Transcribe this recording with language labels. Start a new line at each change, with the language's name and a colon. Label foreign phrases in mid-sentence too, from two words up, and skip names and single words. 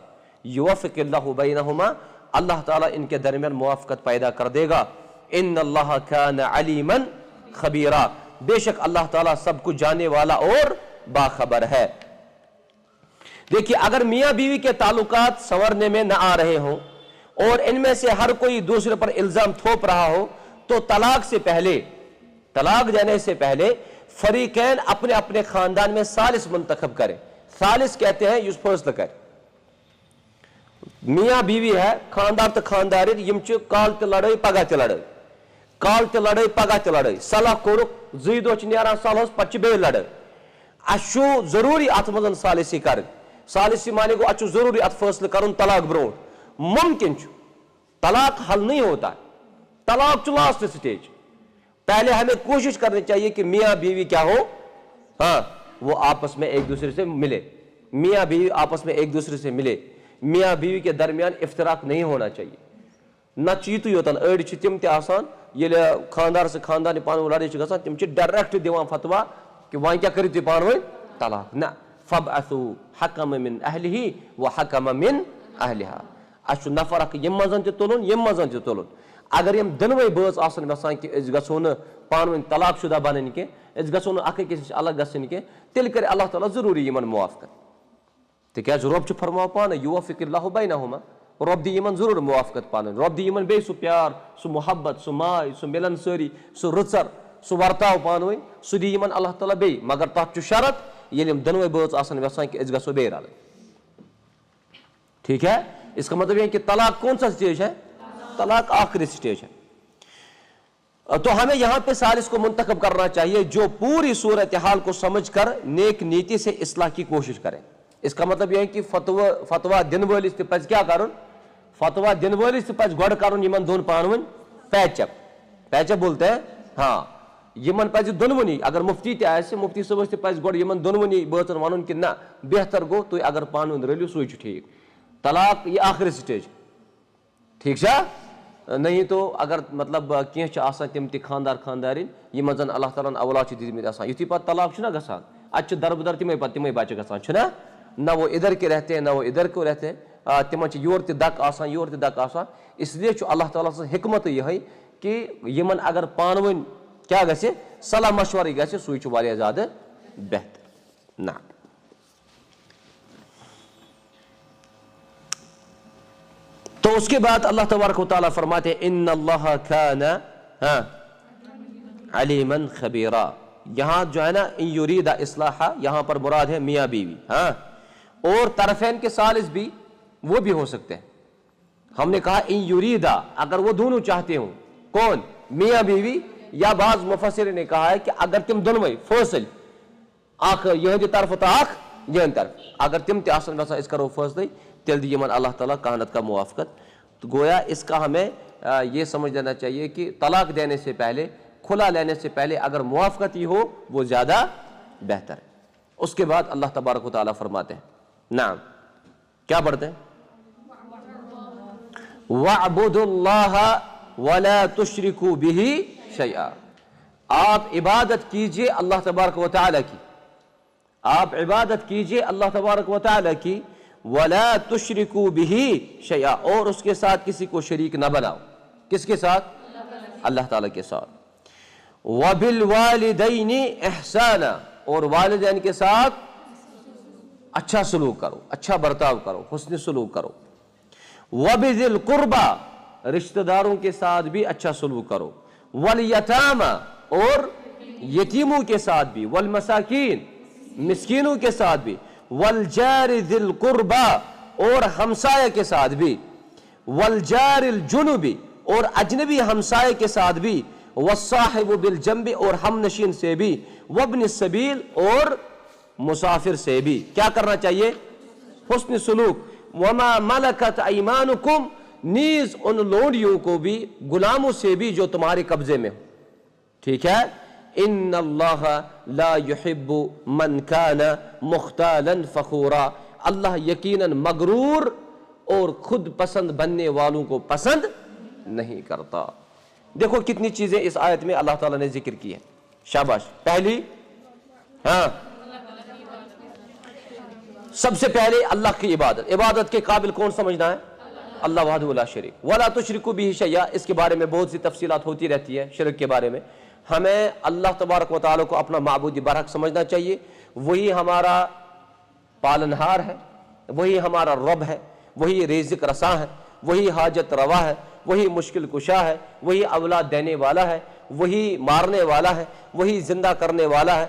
Arabic: یوفق اللہ بینہما،
Urdu: اللہ تعالیٰ ان کے درمیان موافقت پیدا کر دے گا.
Arabic: ان اللہ کان علیما خبیرا،
Urdu: بے شک اللہ تعالیٰ سب کچھ جاننے والا اور باخبر ہے. دیکھیے اگر میاں بیوی کے تعلقات سنورنے میں نہ آ رہے ہوں اور ان میں سے ہر کوئی دوسرے پر الزام تھوپ رہا ہو، تو طلاق سے پہلے، طلاق دینے سے پہلے فریقین اپنے اپنے خاندان میں ثالث منتخب کریں. ثالث کہتے ہیں یس فیصلہ کرے. میاں بیوی ہے،
Kashmiri: خاندار تو خاندارین، یم چھ کال تہ لڑائی پگہ تہ لڑائی، کال تہ لڑائی پگہ تہ لڑائی، صلاح کورک زی دۄہ چھ نیران صلحس پتہ چھ بیٚیہِ لڑائی. اس چھُ ضروری اتھ منٛز ثالثی کرٕنۍ. ثالثی مانے گو اس چھُ ضروری ات فیصلہ کرن طلاق برونٹھ. ممکن چھُ طلاق
Urdu: حل نہیں ہوتا ہے،
Kashmiri: طلاق چھُ
English: last stage.
Urdu: پہلے ہمیں کوشش کرنی چاہیے کہ میاں بیوی کیا ہو، ہاں وہ آپس میں ایک دوسرے سے ملے، میاں بیوی آپس میں ایک دوسرے سے ملے. میاں بیوی کے درمیان افتراق نہیں ہونا چاہیے.
Kashmiri: نہ چیتو یوتن اڑ چھ تم تہ آسان ییٚلہِ خاندار سے خاندان پانہٕ ؤنۍ لڑٲے چھِ گژھان تم چھِ ڈائریکٹ دِوان فتوا کہ وۄنۍ کیٛاہ کٔرِو تُہۍ پانہٕ ؤنۍ طلاق. نہ،
Arabic: فَبْعَثُوا حَكَمًا مِّنْ أَهْلِهِ وَحَكَمًا مِّنْ أَهْلِهَا.
Kashmiri: اس چھُ نفر اکھ یِم منٛزن تہِ تُلُن یِم منٛزن تہِ تُلُن. اگر یم دۄنوَے بٲژ آسن یژھان کہ أسۍ گژھو نہٕ پانہٕ ؤنۍ طلاق شدہ بنٕنۍ کینٛہہ، أسۍ گژھو نہٕ اکھ أکِس نِش الگ گژھٕنۍ کینٛہہ، تیٚلہِ کرِ اللہ تعالیٰ ضروٗری یِمن موافقت. تِکیٛازِ رۄب چھُ فرماوان پانے
Arabic: یوفق اللہ بینہما،
Kashmiri: رۄب دی یِمن ضروٗر موافقت پانہٕ ؤنۍ. رۄب دی یِمن بیٚیہِ سُہ پیار، سُہ محبت، سُہ ماے، سُہ مِلن سٲری، سُہ رٕژر، سُہ ورتاو پانہٕ ؤنۍ، سُہ دی یِمن اللہ تعالیٰ بیٚیہِ. مگر تتھ چھُ شرط ییٚلہِ یِم دۄنوَے بٲژ آسن یژھان کہ أسۍ گژھو بیٚیہِ رلٕنۍ.
Urdu: ٹھیک ہے، اس کا مطلب یہ کہ طلاق کون سا سٹیج ہے؟ طلاق آخری سٹیج ہے. تو ہمیں یہاں پہ ثالث کو منتخب کرنا چاہیے جو پوری صورتحال کو سمجھ کر نیک نیتی سے اصلاح کی کوشش کریں. اس کا مطلب یہ ہے کہ
Kashmiri: فتوا دن وٲلِس تہِ پزِ کیا کرُن؟ فتوا دن وٲلِس تہِ پزِ گۄڈٕ کرُن یِمن دۄن پانہٕ ؤنۍ
English: patch up. patch up
Urdu: بولتے ہیں ہاں.
Kashmiri: یِمن پزِ دۄنوٕنی، اگر مفتی تہِ آسہِ مفتی صٲبس تہِ پزِ گۄڈٕ یِمن دۄنوٕنی بٲژن ونُن کہ نہ بہتر گوٚو تُہۍ اگر پانہٕ ؤنۍ رٔلِو سُے چھُ ٹھیٖک. طلاق یہ آخری سٹیج. ٹھیک چھا؟ نہیں تو اگر مطلب کینٛہہ چھِ آسان تِم تہِ خاندار خاندارین یِمن زن اللہ تعالیٰ ہن اولاد چھِ دِتمٕتۍ آسان، یُتھُے پتہٕ طلاق چھُنہ گژھان اتہِ چھِ دربدر تِمے پتہٕ تِمے بچہِ گژھان چھُنہ.
Urdu: نہ وہ ادھر کے رہتے ہیں نہ وہ ادھر کو رہتے ہیں،
Kashmiri: تِمن چھِ یورٕ تہِ دک آسان یورٕ تہِ دک آسان. اس لیے چھُ اللہ تعالیٰ سٕنٛز حکمتٕے یِہے کہ یِمن اگر پانہٕ ؤنۍ کیٛاہ گژھِ صلاح مشورٕے گژھِ سُے چھُ واریاہ زیادٕ بہتر.
Urdu: نہ تو اس کے بعد اللہ تبارک و تعالیٰ فرماتے ہیں
Arabic: ان اللہ کان علیما خبیرا.
Urdu: یہاں جو ہے نا
Arabic: ان یرید اصلاحا،
Urdu: یہاں پر مراد ہے میاں بیوی، ہاں، اور طرفین کے ثالث بھی وہ بھی ہو سکتے ہیں. ہم نے کہا
Arabic: ان یریدا،
Urdu: اگر وہ دونوں چاہتے ہوں، کون؟ میاں بیوی. یا بعض مفسرین نے کہا ہے کہ
Kashmiri: اگر تم دونوے فٲصل اکھ یہندِ طرف تو اکھ یہندِ طرف، اگر تم تہِ آسن یژھان أسۍ کرو فٲصلے تیل دی یمن اللہ تعالیٰ کہا نتہٕ کا موافقت.
Urdu: تو گویا اس کا ہمیں یہ سمجھ لینا چاہیے کہ طلاق دینے سے پہلے، کھلا لینے سے پہلے اگر موافقت ہی ہو وہ زیادہ بہتر ہے. اس کے بعد اللہ تبارک و تعالیٰ فرماتے ہیں، نعم کیا پڑھتے ہیں؟
Arabic: وَاعْبُدُوا اللَّهَ وَلَا تُشْرِكُوا بِهِ شَيْئًا.
Urdu: آپ عبادت کیجئے اللہ تبارک و تعالیٰ کی، آپ عبادت کیجئے اللہ تبارک و تعالیٰ کی،
Arabic: وَلَا تُشْرِكُوا بِهِ شَيْئًا،
Urdu: اور اس کے ساتھ کسی کو شریک نہ بناؤ. کس کے ساتھ؟ اللہ تعالیٰ کے ساتھ.
Arabic: وَبِالْوَالِدَيْنِ احسانا،
Urdu: اور والدین کے ساتھ اچھا سلوک کرو، اچھا برتاؤ کرو، حسن سلوک کرو۔
Arabic: وَبِذِي الْقُرْبَى،
Urdu: رشتہ داروں کے ساتھ بھی اچھا سلوک کرو۔ وَالْيَتَامَى، اور یتیموں کے ساتھ بھی۔ وَالْمَسَاكِينَ، مسکینوں کے ساتھ بھی۔
Arabic: وَالْجَارِ ذِي الْقُرْبَى،
Urdu: اور ہمسایہ کے ساتھ بھی۔
Arabic: وَالْجَارِ الْجُنُبِ،
Urdu: اور اجنبی ہمسایہ کے ساتھ بھی۔
Arabic: وَالصَّاحِبُ بِالْجَنبِ،
Urdu: اور ہم نشین سے بھی۔
Arabic: وَابْنِ السَّبِيلِ،
Urdu: اور مسافر سے بھی کیا کرنا چاہیے؟ حسن سلوک۔
Arabic: وَمَا مَلَكَتْ أَيْمَانُكُمْ،
Urdu: نیز ان لونڈیوں کو بھی، غلاموں سے بھی جو تمہارے قبضے میں ہو، ٹھیک ہے؟
Arabic: إِنَّ اللَّهَ لَا يُحِبُّ مَنْ كَانَ مُخْتَالًا فَخُورًا،
Urdu: اللہ یقیناً مغرور اور خود پسند بننے والوں کو پسند نہیں کرتا۔ دیکھو کتنی چیزیں اس آیت میں اللہ تعالیٰ نے ذکر کی ہے۔ شاباش۔ پہلی، سب سے پہلے اللہ کی عبادت۔ عبادت کے قابل کون سمجھنا ہے؟
Arabic: اللہ وحدہ لا شریک۔ وَلَا تُشْرِكُوا بِهِ شَيْئًا،
Urdu: اس کے بارے میں بہت سی تفصیلات ہوتی رہتی ہے شرک کے بارے میں۔ ہمیں اللہ تبارک و تعالیٰ کو اپنا معبود برحق سمجھنا چاہیے، وہی ہمارا پالنہار ہے، وہی ہمارا رب ہے، وہی رزق رساں ہے، وہی حاجت روا ہے، وہی مشکل کشا ہے، وہی اولاد دینے والا ہے، وہی مارنے والا ہے، وہی زندہ کرنے والا ہے۔